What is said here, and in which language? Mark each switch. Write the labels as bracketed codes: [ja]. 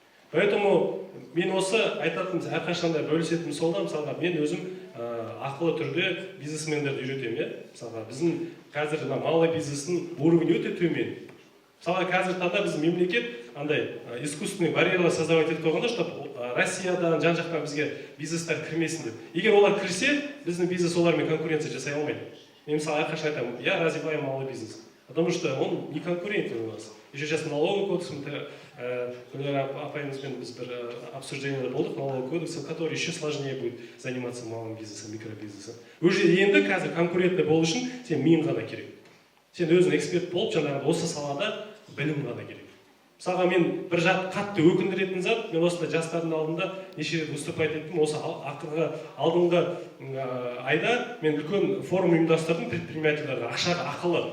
[kk] Поэтому мен осы айтатын әрқашанда бөлісетін солда, мысалға мен өзім ақылы түрде бизнесмендерді үйретемін, иә? Мысалға біздің қазір малый бизнестің уровені өте төмен. Мысалға қазір таңда біздің мемлекет андай искусственный барьерлар создавать етіп қойғанда, чтобы Россиядан жан-жақтан бізге бизнестер кірмесін деп. Егер олар кірсе, біздің бизнес олармен конкуренция жасай алмайды. Мен мысалы әрқашан айтамын, [ru] я развиваю малый бизнес, потому что он не конкурентен у нас. Еще сейчас налоговый кодекс, [kk] Гүлнар апайымызбен біз бір обсуждениеде болдық, [ru] налоговый кодекс, который еще сложнее будет заниматься малым бизнесом, микробизнесом. [kk] Уже енді қазір конкурентный болу үшін сен миың ғана керек. Сен өзің эксперт болып, жаңағы осы салада білім ғана керек. Мысалға мен бір жат қатты өкіндіретін зат, мен осында жастардың алдында неше рет выступать еттім. Осы алдыңғы айда мен үлкен форум ұйымдастырдым предпринимательдерге, ақшаға ақылы.